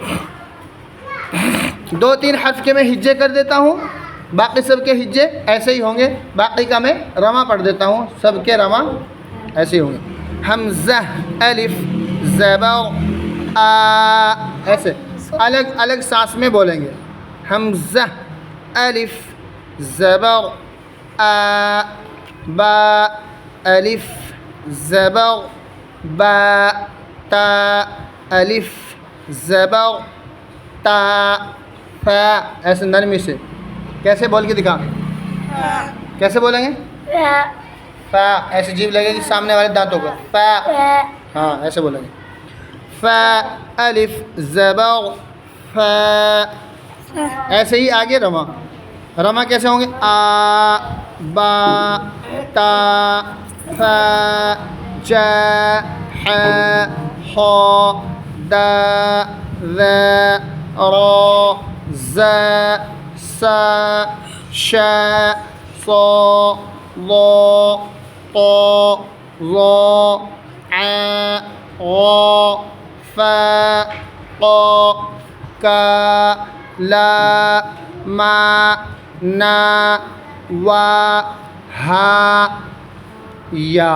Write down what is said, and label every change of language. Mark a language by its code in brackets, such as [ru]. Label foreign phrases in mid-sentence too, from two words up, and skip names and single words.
[ur] 2-3 حرف کے میں ہجے کر دیتا ہوں، باقی سب کے ہجے ایسے ہی ہوں گے، باقی کا میں رما پڑھ دیتا ہوں، سب کے رما ایسے ہی ہوں گے۔ حمزہ الف زبر آ، ایسے الگ الگ سانس میں بولیں گے۔ حمزہ الف زبر آ، با الف زبر با، تا الف زبر تا، فا، ایسے نرمی سے۔ کیسے بول کے دکھا، کیسے بولیں گے؟ فا، ایسے جیب لگے گی سامنے والے دانتوں کو، فا، ہاں ایسے بولیں گے۔ فا الف زبر فا، ایسے ہی آگے رما، رما کیسے ہوں گے؟ آ با تا فا جا ح خ دا ذا را زا سا شا صا ضا طا ظا ع غا فا قا کا لا ما نا وا ہا یا۔